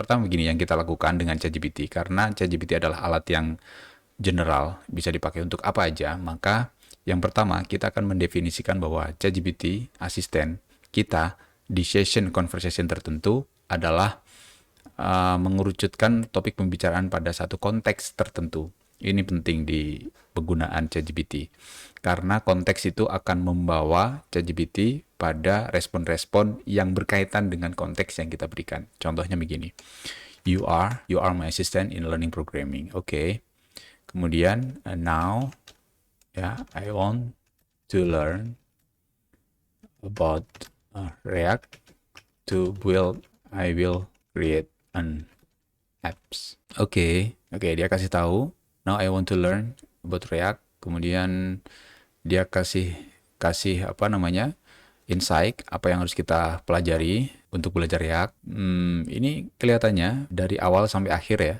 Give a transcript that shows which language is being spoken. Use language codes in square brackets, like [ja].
[id] Pertama begini yang kita lakukan dengan ChatGPT, karena ChatGPT adalah alat yang general, bisa dipakai untuk apa aja, maka yang pertama kita akan mendefinisikan bahwa ChatGPT asisten kita di session conversation tertentu adalah mengerucutkan topik pembicaraan pada satu konteks tertentu. Ini penting di penggunaan ChatGPT karena konteks itu akan membawa ChatGPT pada respon-respon yang berkaitan dengan konteks yang kita berikan. Contohnya begini, [en] you are my assistant in learning programming. Oke. [id] Kemudian [en] now I want to learn about React to build. I will create an apps. Oke, [id] dia kasih tahu. [en] Now I want to learn about React. [id] Kemudian dia kasih apa namanya insight apa yang harus kita pelajari untuk belajar React. Ini kelihatannya dari awal sampai akhir ya.